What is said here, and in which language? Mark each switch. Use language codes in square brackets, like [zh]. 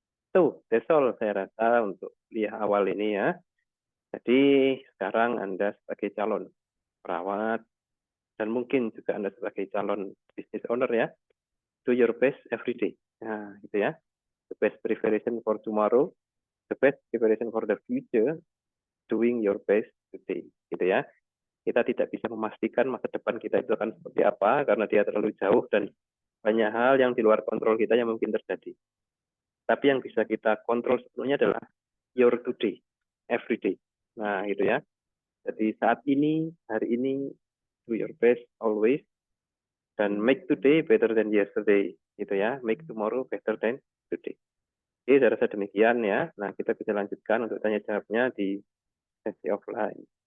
[id] Tuh, [en] that's all [id] saya rasa untuk kuliah awal ini ya. Jadi sekarang Anda sebagai calon perawat, dan mungkin juga Anda sebagai calon business owner ya, [en] do your best every day. [id] Nah, gitu ya. [en] The best preparation for tomorrow, the best preparation for the future, doing your best today. [id] Gitu ya. Kita tidak bisa memastikan masa depan kita itu akan seperti apa, karena dia terlalu jauh dan banyak hal yang di luar kontrol kita yang mungkin terjadi. Tapi yang bisa kita kontrol sebenarnya adalah [en] your today, every day. [id] Nah, gitu ya. Jadi saat ini, hari ini, [en] do your best always, [id] dan [en] make today better than yesterday, [id] gitu ya. [en] Make tomorrow better than today. [id] Oke, saya rasa demikian ya. Nah, kita bisa lanjutkan untuk tanya jawabnya di sesi offline.